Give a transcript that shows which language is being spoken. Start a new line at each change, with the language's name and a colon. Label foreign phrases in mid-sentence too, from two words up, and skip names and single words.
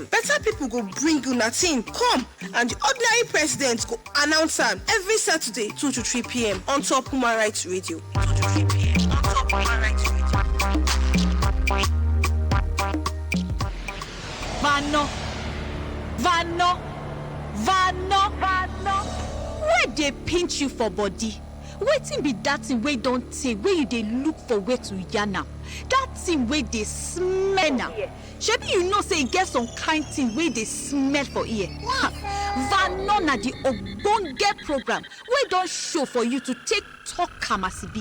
Nigerian Pidgin: Better people go bring you nothing. Come and the ordinary president go announce am every Saturday 2 to 3 p.m. on top Human Rights Radio 2 to 3 p.m. on top Human Rights Radio. Vano. Where they pinch you for body? Wetin be that thing wey don tey wey you dey look for where to yarn am? That thing wey dey smell now. Shebi you know say e get some kind thing wey dey smell for ear. Vano na the ogbonge program wey don show for you to take talk am as e be.